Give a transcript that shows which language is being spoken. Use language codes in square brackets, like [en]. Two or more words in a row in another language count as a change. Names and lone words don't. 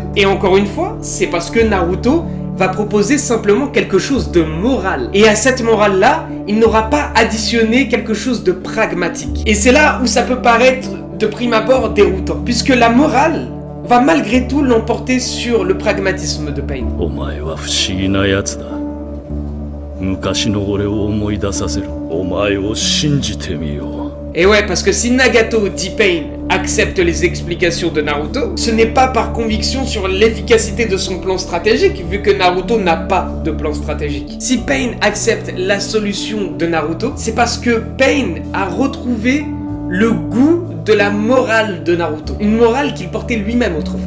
[fr] Et encore une fois, c'est parce que Naruto va proposer simplement quelque chose de moral. Et à cette morale-là, il n'aura pas additionné quelque chose de pragmatique. Et c'est là où ça peut paraître de prime abord déroutant, puisque la morale va malgré tout l'emporter sur le pragmatisme de Pain. [ja] お前は不思議なやつだ。昔の俺を思い出させる。お前を信じてみよう。 [fr] Et ouais, parce que si Nagato, dit Pain, accepte les explications de Naruto, ce n'est pas par conviction sur l'efficacité de son plan stratégique, vu que Naruto n'a pas de plan stratégique. Si Pain accepte la solution de Naruto, c'est parce que Pain a retrouvé le goût de la morale de Naruto, une morale qu'il portait lui-même autrefois.